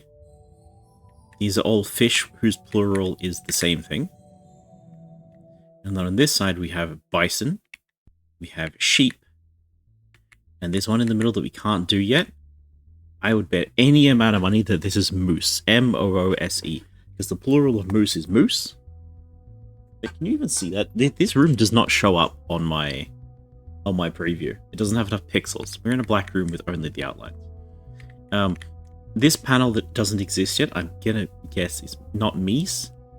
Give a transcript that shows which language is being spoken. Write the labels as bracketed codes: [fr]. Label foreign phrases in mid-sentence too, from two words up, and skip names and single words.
[en] These are all fish whose plural is the same thing. And then on this side we have bison, we have sheep, and there's one in the middle that we can't do yet. I would bet any amount of money that this is moose. M-O-O-S-E. Because the plural of moose is moose. But can you even see that? This room does not show up on my preview. It doesn't have enough pixels. We're in a black room with only the outlines. This panel that doesn't exist yet, I'm gonna guess is not meese.